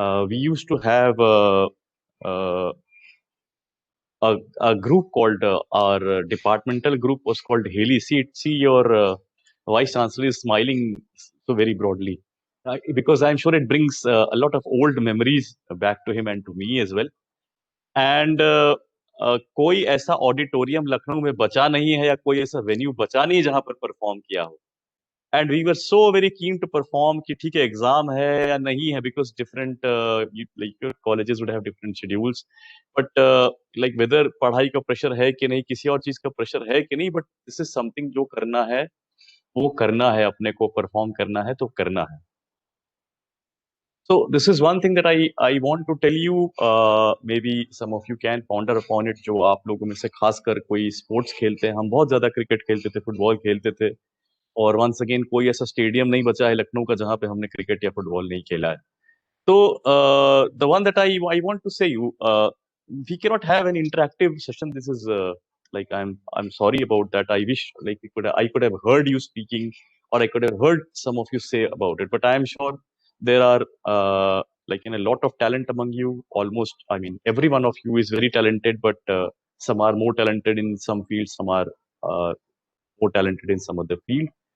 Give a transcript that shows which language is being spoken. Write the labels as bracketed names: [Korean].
[English] We used to have uh, a group called our departmental group was called Haley. See your vice chancellor is smiling so very broadly, because I'm sure it brings a lot of old memories back to him and to me as well. [Hindi] And कोई ऐसा auditorium Lucknow में बचा नहीं है, या कोई ऐसा venue बचा नहीं जहां पर परफॉर्म किया हो. [English] And we were so very keen to perform [Hindi] कि ठीक है एग्जाम है या नहीं है, [English] because different like your colleges would have different schedules, but like whether [Hindi] पढ़ाई का प्रेशर है कि नहीं, किसी और चीज का प्रेशर है कि नहीं, [English] but this is something [Hindi] जो करना है वो करना है, अपने को परफॉर्म करना है तो करना है. [English] So this is one thing that I want to tell you. Maybe some of you can ponder upon it. [Hindi] जो आप लोगों में से खासकर कोई स्पोर्ट्स खेलते हैं, हम बहुत ज्यादा क्रिकेट खेलते थे, फुटबॉल खेलते थे, और [English] once again [Hindi] कोई ऐसा स्टेडियम नहीं बचा है लखनऊ का जहां पे हमने क्रिकेट या फुटबॉल नहीं खेला है. [English] तो the one that I want to say you, we can not have an interactive session. This is like I'm sorry about that. I wish like I could have heard you speaking, or I could have heard some of you say about it, but I am sure there are like a lot of talent among you. Almost, I mean, every one of you is very talented, but some are more talented in some fields, some are more talented in some other field.